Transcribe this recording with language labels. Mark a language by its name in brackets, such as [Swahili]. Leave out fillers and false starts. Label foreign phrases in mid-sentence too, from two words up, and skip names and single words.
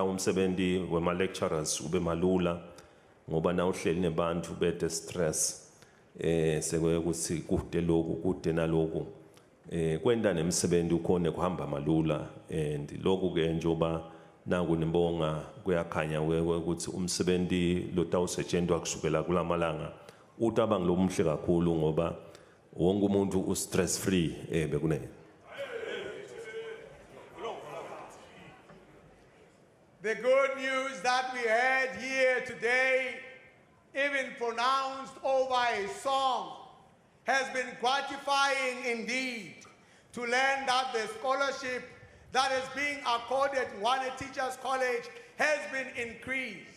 [Swati] umsebenzi wema lecturers ube malula ngoba nawuhleli nebantu bete stress sekwe ukuthi kude lokhu kude naloku kwenta nemsebenzi ukhona kuhamba malula and lokhu ke njoba nangu nibonga kuyakhanya ukuthi umsebenzi lotawusetshenzwa kusukela kulamalanga utaba ngilomhle kakhulu ngoba wonke umuntu u [English] stress free [Swati] bekunene. [English] The good news that we heard here today, even pronounced over a song, has been gratifying indeed to learn that the scholarship that is being accorded Ngwane Teachers College has been increased.